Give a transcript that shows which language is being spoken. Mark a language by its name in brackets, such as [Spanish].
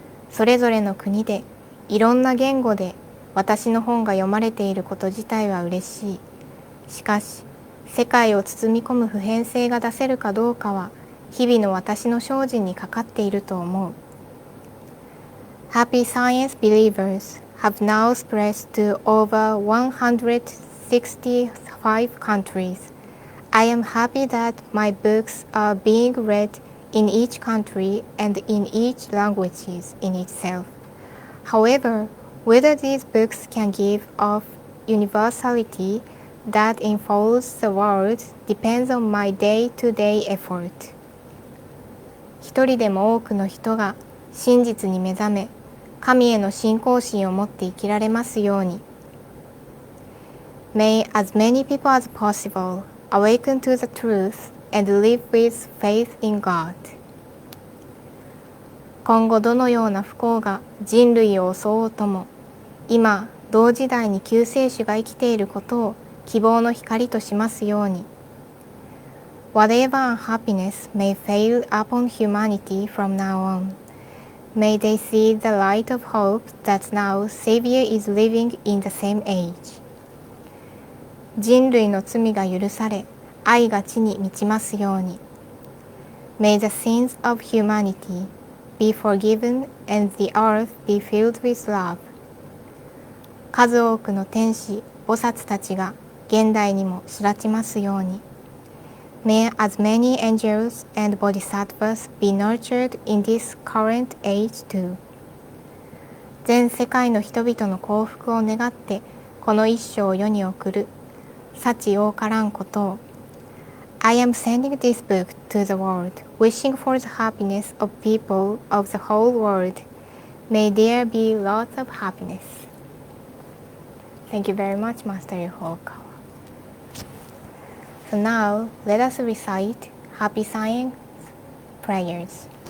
[Japanese] それぞれの国で、いろんな言語で私の本が読まれていること自体は嬉しい。しかし、世界を包み込む普遍性が出せるかどうかは、日々の私の精進にかかっていると思う。 [English] Happy Science believers have now spread to over 165 countries. I am happy that my books are being read in each country and in each language in itself. However, whether these books can give off universality that enfolds the world depends on my day-to-day effort. [Japanese] 一人でも多くの人が真実に目覚め、神への信仰心を持って生きられますように。 [English] May as many people as possible awaken to the truth and live with faith in God. [Japanese] 今後どのような不幸が人類を襲おうとも、今同時代に救世主が生きていることを希望の光としますように。 [English] Whatever unhappiness may fail upon humanity from now on, may they see the light of hope that now Savior is living in the same age. [Japanese] 人類の罪が許され、愛が地に満ちますように。 [English] May the sins of humanity be forgiven and the earth be filled with love. [Japanese] 数多くの天使、菩薩たちが現代にも育ちますように。 [English] May as many angels and bodhisattvas be nurtured in this current age too. [Japanese] 全世界の人々の幸福を願ってこの一生を世に送る幸多からんことを。 [English] I am sending this book to the world, wishing for the happiness of people of the whole world. May there be lots of happiness. Thank you very much, Master Yohokawa. So now, let us recite Happy Science prayers.